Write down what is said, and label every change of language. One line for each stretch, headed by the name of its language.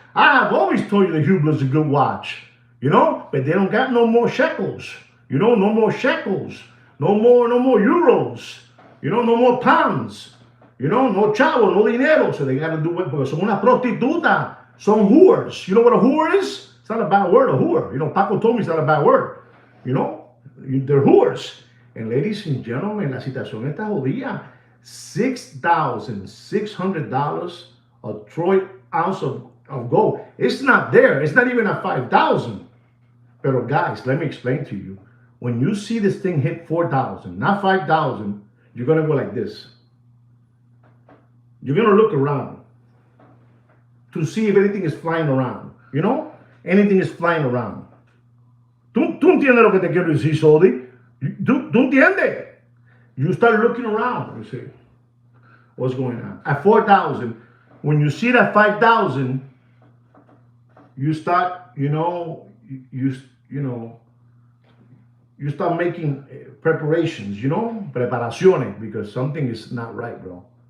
English: I have always told you that Hublot is a good watch, but they don't got no more shekels, no more shekels, no more euros, no more pounds,
Spanish: no chavo, no dinero.
English: So they got to do it because
Spanish: son una prostituta, son
English: whores. You know what a whore is? It's not a bad word, a whore. Paco told me it's not a bad word, they're whores. And ladies and gentlemen,
Spanish: la situación está jodida.
English: $6,600 a troy ounce of gold. It's not there. It's not even at 5,000. But guys, let me explain to you. When you see this thing hit 4,000, not 5,000, you're gonna go like this. You're gonna look around to see if anything is flying around. Anything is flying around.
Spanish: ¿Tú entiendes lo que te quiero decir, Sodi? ¿Tú entiendes?
English: You start looking around, you see what's going on. At 4,000, when you see that 5,000, you start, you start making preparations, preparaciones, because something is not right, bro.